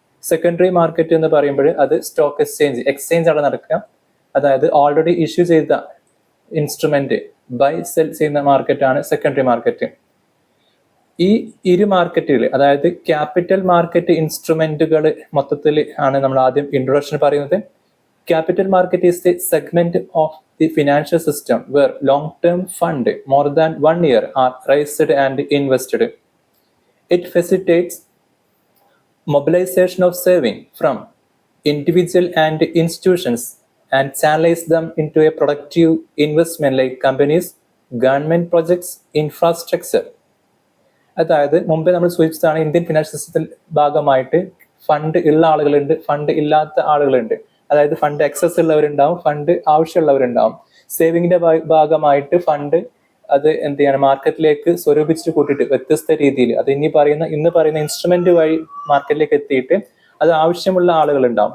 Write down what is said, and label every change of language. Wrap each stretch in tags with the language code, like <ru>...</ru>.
<ml>Secondary market എന്ന് പറയുമ്പോൾ അത് സ്റ്റോക്ക് എക്സ്ചേഞ്ച് ആണ് നടക്കുക. അതായത് ഓൾറെഡി ഇഷ്യൂ ചെയ്ത ഇൻസ്ട്രുമെന്റ് ബൈ സെൽ ചെയ്യുന്ന മാർക്കറ്റാണ് സെക്കൻഡറി മാർക്കറ്റ്. ഈ ഇരു മാർക്കറ്റുകൾ, അതായത് ക്യാപിറ്റൽ മാർക്കറ്റ് ഇൻസ്ട്രുമെന്റുകൾ മൊത്തത്തിൽ ആണ് നമ്മൾ ആദ്യം ഇൻട്രൊഡക്ഷൻ പറയുന്നത്.</ml> <en>Capital market is the segment of the financial system where long-term fund more than 1 year are raised and invested. It facilitates mobilization of saving from individual and institutions and channels them into a productive investment like companies, government projects, infrastructure.</en> <ml>അതായത് മുമ്പേ നമ്മൾ സൂചിപ്പിച്ചതാണ്, Indian financial സിസ്റ്റത്തിൽ ഭാഗമായിട്ട് fund ഉള്ള ആളുകളുണ്ട്, fund ഇല്ലാത്ത ആളുകളുണ്ട്. അതായത് ഫണ്ട് എക്സസ് ഉള്ളവരുണ്ടാവും, ഫണ്ട് ആവശ്യമുള്ളവരുണ്ടാവും. സേവിങ്ങിന്റെ ഭാഗമായിട്ട് ഫണ്ട് അത് എന്ത് ചെയ്യണം, മാർക്കറ്റിലേക്ക് സ്വരൂപിച്ചിട്ട് കൂട്ടിയിട്ട് വ്യത്യസ്ത രീതിയിൽ അത് ഇന്ന് പറയുന്ന ഇൻസ്ട്രുമെന്റ് വഴി മാർക്കറ്റിലേക്ക് എത്തിയിട്ട് അത് ആവശ്യമുള്ള ആളുകൾ ഉണ്ടാവും.</ml>